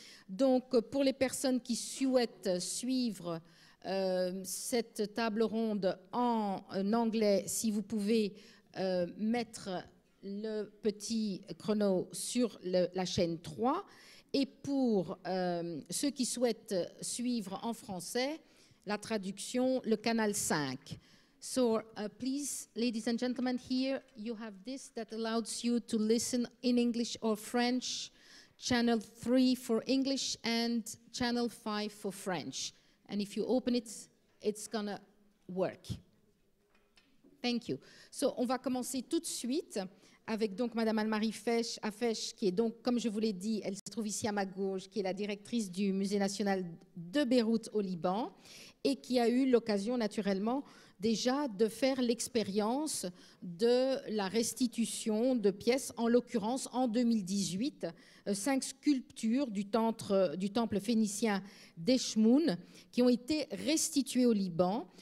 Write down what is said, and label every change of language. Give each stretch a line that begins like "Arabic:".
French: Donc, pour les personnes qui souhaitent suivre cette table ronde en anglais, si vous pouvez mettre le petit chrono sur la chaîne 3. Et pour ceux qui souhaitent suivre en français, la traduction, le canal 5.
English: So, please, ladies and gentlemen, here you have this that allows you to listen in English or French. Channel 3 for English and Channel 5 for French. And if you open it, it's gonna work. Thank you.
French: So, on va commencer tout de suite avec donc Madame Anne-Marie Affetch, qui est donc, comme je vous l'ai dit, elle se trouve ici à ma gauche, qui est la directrice du Musée national de Beyrouth au Liban et qui a eu l'occasion naturellement déjà de faire l'expérience de la restitution de pièces, en l'occurrence en 2018, 5 sculptures du temple phénicien d'Eshmoun qui ont été restituées au Liban.